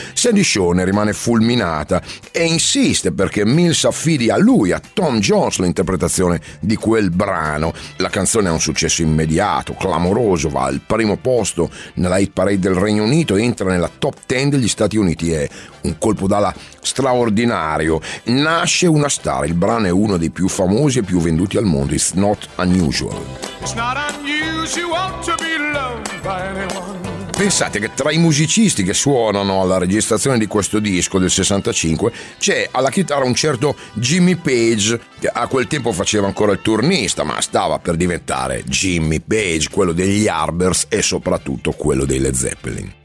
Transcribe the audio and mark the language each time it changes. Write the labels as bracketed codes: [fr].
[it] Sandy Shaw ne rimane fulminata e insiste perché Mills affidi a lui, a Tom Jones, l'interpretazione di quel brano. La canzone ha un successo immediato, clamoroso, va al primo posto nella hit parade del Regno Unito, entra nella top 10 degli Stati Uniti, è un colpo d'ala straordinario. Nasce una star, il brano è uno dei più famosi e più venduti al mondo. [en] It's not unusual. It's not unusual to be loved by anyone. [it] Pensate che tra i musicisti che suonano alla registrazione di questo disco del 65 c'è alla chitarra un certo Jimmy Page, che a quel tempo faceva ancora il turnista, ma stava per diventare Jimmy Page, quello degli Yardbirds e soprattutto quello dei Led Zeppelin.